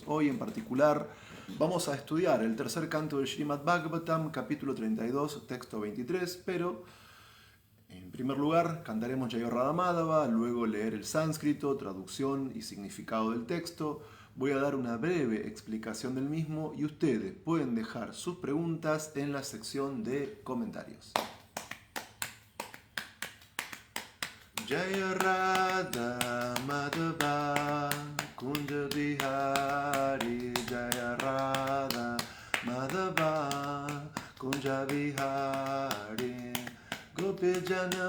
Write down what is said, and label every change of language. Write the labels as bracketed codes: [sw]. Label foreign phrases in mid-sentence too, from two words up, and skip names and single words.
[es] Hoy en particular vamos a estudiar el tercer canto del Srimad Bhagavatam, capítulo 32, texto 23, pero en primer lugar cantaremos [sa] Jaya Radha Madhava, [es] luego leer el sánscrito, traducción y significado del texto. Voy a dar una breve explicación del mismo y ustedes pueden dejar sus preguntas en la sección de comentarios. Jaya Radha Madhava Kunja Vihari, Jaya Radha Madhava Kunja Vihari, Gopi Jana